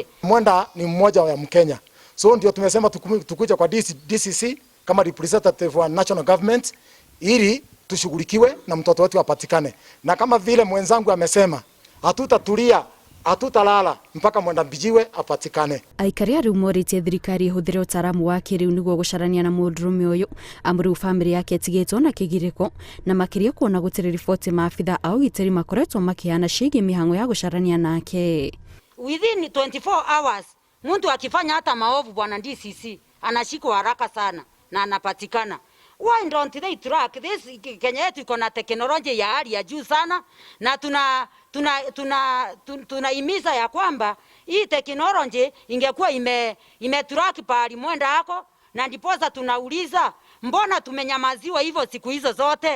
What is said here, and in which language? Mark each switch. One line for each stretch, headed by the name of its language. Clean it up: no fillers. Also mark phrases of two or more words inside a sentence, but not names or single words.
Swahili: Mwenda ni mmoja wa Mkenya. So ndio tumesema tukuja kwa DCC kama representative wa
English: national government
Swahili: ili tushughulikiwe na mtoto wetu apatikane. Na kama vile mwenzangu amesema, hatutatulia, hatutalala mpaka Mwenda Binjiwe apatikane.
Kikuyu: Aikari a rĩu morĩtie thirikari ĩhũthĩre ũtaaramu wa kĩrĩu nĩguo gũcarania na mũndũrũme ũyũ, amu rĩu bamĩrĩ yake ĩtigĩtwo na kĩgirĩko na makĩria kuona gũtirĩ riboti maabitha a ũgitĩri makoretwo makĩheana ciĩgiĩ mĩhang'o ya gũcarania nake.
English: Within 24 hours
Swahili: mtu akifanya hata maovu bwana DCC anashikwa haraka sana na anapatikana.
English: Why don't they track this?
Swahili: Kenya yetu iko na teknolojia ya hali ya juu sana, na tunahimiza ya kwamba hii teknolojia ingekuwa imetrack pahali Mwenda yako, na ndiposa tunauliza mbona tumenyamaziwa hivyo siku hizo zote.